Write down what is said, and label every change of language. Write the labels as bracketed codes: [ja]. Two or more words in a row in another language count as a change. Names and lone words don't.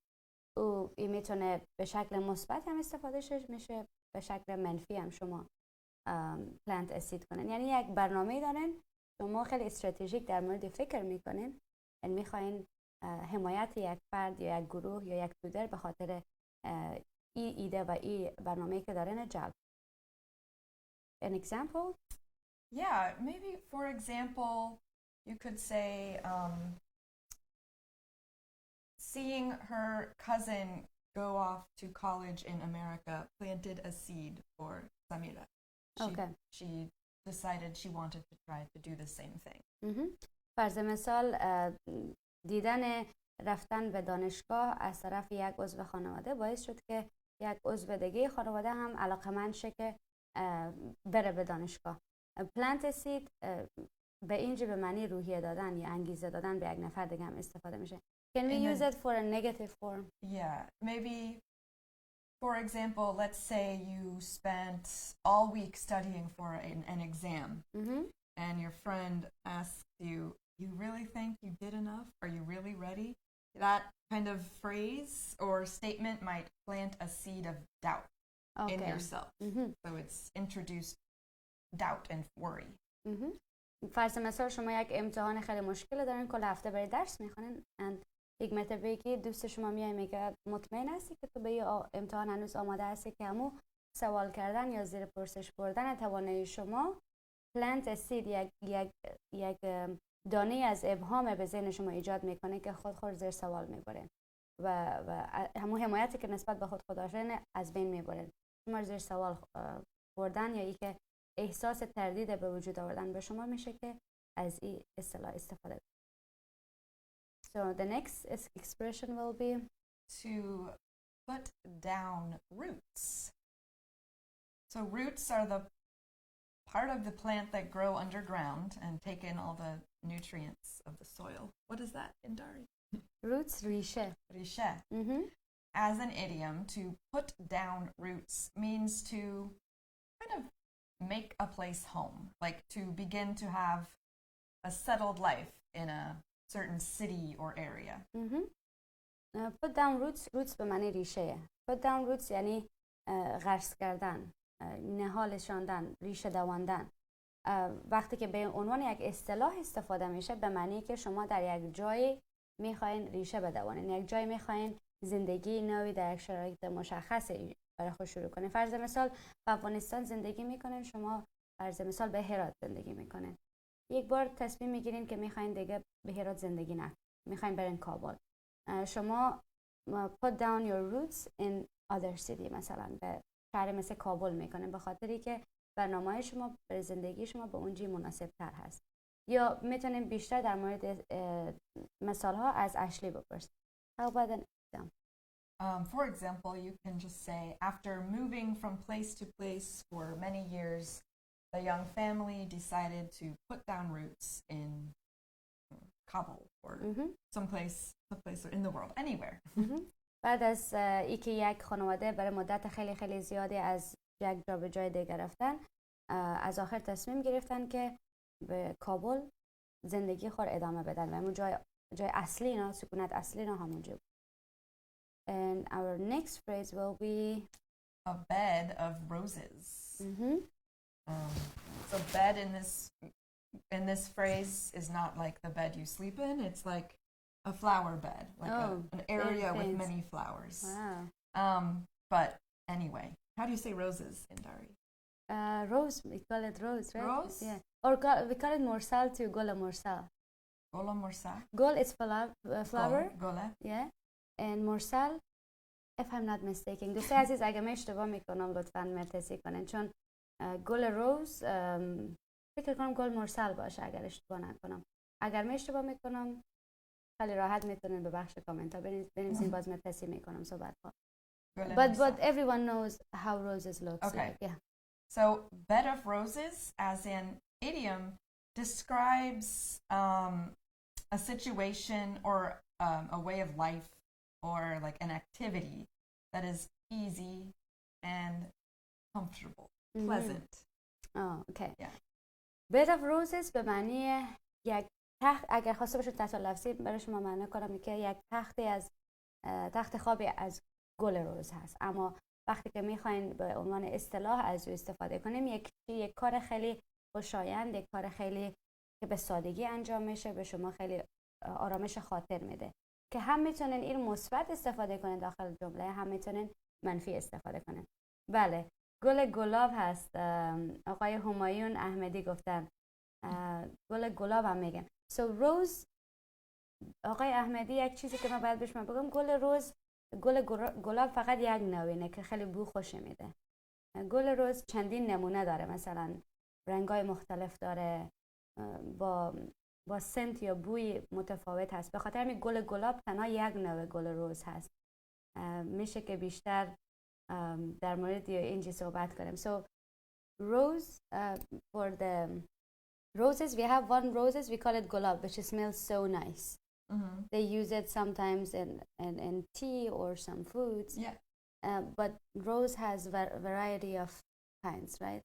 [fa] او این میتونه به شکل مثبت هم استفاده میشه، به شکل منفی هم شما [en] plant acid [fa] کنین. یعنی یک برنامه دارین، شما خیلی استراتژیک در مورد فکر میکنین، یعنی میخواین حمایت یک فرد یا یک گروه یا یک توده به خاطر این ایده و این برنامه‌ای که دارین جلب. [en] An example? Yeah, maybe for example, you could say seeing her cousin go off to college in America planted a seed for Samira. She decided she wanted to try to do the same thing. [fa] فرض مثال دیدن رفتن به دانشگاه از طرف یک عضو خانواده باعث شد که یک عضو دیگه خانواده هم علاقه‌مند شه که بره به دانشگاه. [en] plant seed [fa] به اینجا به معنی روحیه دادن یا انگیزه دادن به یک نفر دیگه هم استفاده میشه. [en] Can we use it for a negative form? Yeah, maybe for example, let's say you spent all week studying for an exam, and your friend asks you, "You really think you did enough? Are you really ready?" That kind of phrase or statement might plant a seed of doubt in yourself. So it's introduced doubt and worry. [fa] فرض مثال شما یک امتحان خیلی مشکل دارین، کل هفته برای درس میخونین، یک مرتبه که دوست شما میاد میگه مطمئن هستی که تو به این امتحان هنوز آماده هستی که همو سوال کردن یا زیر پرسش بردن توانایی شما [en] plant seed [fa] یک دانه از ابهام به ذهن شما ایجاد میکنه که خود زیر سوال میبره و همون حمایتی که نسبت به خود داشتن از بین میبره. شما زیر سوال بردن یا اینکه احساس تردید به وجود آوردن به شما میشه که از این اصطلاح استفاده کنید. [en] So the next expression will be to put down roots. So roots are the part of the plant that grow underground and take in all the nutrients of the soil. What is that in Dari? Roots, [fa] ریشه. ریشه. [en] As an idiom, to put down roots means to kind of make a place home, like to begin to have a settled life in a certain city or area. Put down roots [fa] به معنی ریشه. [en] Put down roots [fa] یعنی غرس کردن، نهالشاندن، ریشه دواندن. وقتی که به عنوان یک اصطلاح استفاده میشه به معنی که شما در یک جای میخواین ریشه بدوانین، یک جای میخواین زندگی نوی در یک شرایط مشخص برای خود شروع کنین. فرض مثال به افغانستان زندگی میکنین، شما فرض مثال به هرات زندگی میکنین. یک بار تصمیم میگیرین که میخواین دیگه به هرات زندگی نکنین، میخواین برین کابل. [en] شما put down your roots in other city، [fa] مثلا به شهر مثل کابل میکنین، به خاطری که برنامه شما برای زندگی شما به اونجا مناسب تر هست. یا میتونین بیشتر در مورد مثال ها از اشلی بپرسید. [en] How about an example? For example, you can just say, after moving from place to place for many years, the young family decided to put down roots in Kabul or someplace in the world, anywhere. [fa] بعد از اینکه یک خانواده برای مدت خیلی خیلی زیادی از یک جا به جای دیگر رفتن، از آخر تصمیم گرفتن که به کابل زندگی خود ادامه بدن و همون جای اصلی اینا، سکونت اصلی اینا همونجا بود. [en] And our next phrase will be a bed of roses. So bed in this phrase is not like the bed you sleep in. It's like a flower bed, like an area with many flowers. Wow. But anyway, how do you say roses in Dari? Rose, we call it rose, right? Rose? Yeah. Or we call it morsal too, [fa] گل مرسل. گل مرسل? [en] Gol is flower. Gola. Yeah. And morsal, if I'm not mistaken. [fa] دوستای عزیز اگه من اشتباه میکنم لطفاً مرتضی کنین، چون گل روز فکر کنم گل مرسل باشه اگر اشتباه نکنم. اگر من اشتباه میکنم خیلی راحت میتونین به بخش کامنت ها بنویسین، باز مرتضی میکنم صحبت ها. [en] But everyone knows how roses looks okay. like. Yeah. So bed of roses as an idiom describes a situation or a way of life or like an activity that is easy and comfortable, pleasant. Oh, okay. Yeah. Bed of roses [fa] به معنی یک تخت، اگر خواسته باشید تحت لفظی برای شما معنی کنم که یک تخت خوابی از گل روز هست. اما وقتی که میخواین به عنوان اصطلاح از او استفاده کنیم، یک کار خیلی خوشایند، یک کار خیلی که به سادگی انجام میشه، به شما خیلی آرامش خاطر میده که هم میتونین این مثبت استفاده کنین داخل جمله، هم میتونین منفی استفاده کنین. بله، گل گلاب هست. آقای همایون احمدی گفتن گل گلاب هم میگن. [en] So rose، [fa] آقای احمدی یک چیزی که من باید بهش بگم، گل گلاب فقط یک نوعینه که خیلی بو خوش میده. گل روز چندین نمونه داره، مثلا رنگای مختلف داره، با سنت یا بوی متفاوت هست. به خاطر همین گل گلاب تنها یک نوع گل روز هست. میشه که بیشتر در مورد اینجا صحبت کنیم. [en] So rose, for the roses, we have one roses, we call it gulab, which smells so nice. They use it sometimes in tea or some foods. Yeah. But rose has variety of kinds, right?